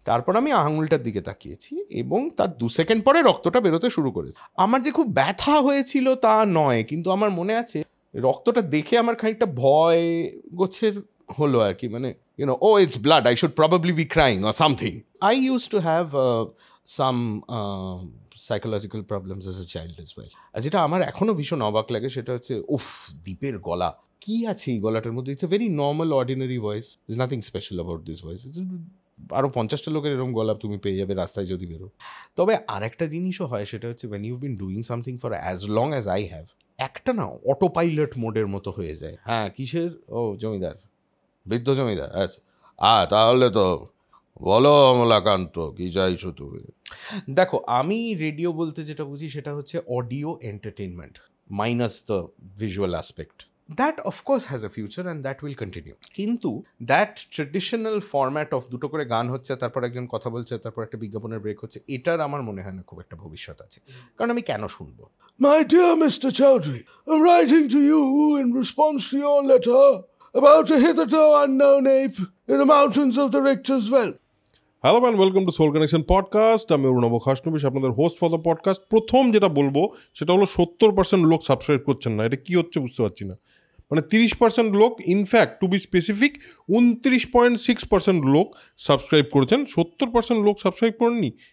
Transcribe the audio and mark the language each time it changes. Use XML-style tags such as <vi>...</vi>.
<bn>তারপর আমি আঙুলটার দিকে তাকিয়েছি এবং তার 2 সেকেন্ড পরে রক্তটা বেরোতে শুরু করেছে। আমার যে খুব ব্যথা হয়েছিল তা নয়, কিন্তু আমার মনে আছে রক্তটা দেখে আমার খানিকটা ভয় গোছের হলো আর কি, মানে</bn> <en>oh, it's blood, I should probably be crying or something. I used to have some psychological problems as a child as well.</en> <bn>আর যেটা আমার এখনো ভীষণ অবাক লাগে সেটা হচ্ছে দীপের গলা, কি আছে এই গলাটার মধ্যে?</bn> <en>It's a very normal ordinary voice, is nothing special about this voice.</en> <bn>আরও 50টা লোকের এরকম গলা তুমি পেয়ে যাবে রাস্তায় যদি বেরো। তবে আর একটা জিনিসও হয়, সেটা হচ্ছে</bn> <en>when you've been doing something for as long as I have,</en> <bn>একটা না অটো পাইলট মোডের মতো হয়ে যায়। হ্যাঁ, কিসের? জমিদার, বৃদ্ধ জমিদার, আচ্ছা তাহলে তো বলো অমলাকান্ত, কি চাইছো তুমি? দেখো, আমি রেডিও বলতে যেটা বুঝি সেটা হচ্ছে</bn> <en>Audio entertainment minus the visual aspect. That of course has a future and that will continue.</en> <bn>কিন্তু</bn> <en>that traditional format of</en> <bn>দুটো করে গান হচ্ছে, তারপর একজন কথা বলছে, তারপর একটা বিজ্ঞাপনের ব্রেক হচ্ছে, এটার আমার মনে হয় না খুব একটা ভবিষ্যৎ আছে। কারণ আমি কেন শুনবো?</bn> <en>My dear Mr. Chowdhury, I'm writing to you in response to your letter about a hitherto unknown ape in the mountains of the Richter's Well. Hello man, welcome to soul connection podcast.</en> <bn>আমি</bn> <en>Arunabh Khasnabish,</en> <bn>আপনাদের</bn> <en>Host for the podcast.</en> <bn>প্রথম যেটা বলবো সেটা হলো 70% লোক subscribe করছেন না। এটা কি হচ্ছে বুঝতে পারছি না। মানে 30% লোক,</bn> <en>in fact to be specific</en> <bn>29.6% লোক সাবস্ক্রাইব করেছেন, 70% লোক সাবস্ক্রাইব করেননি।</bn>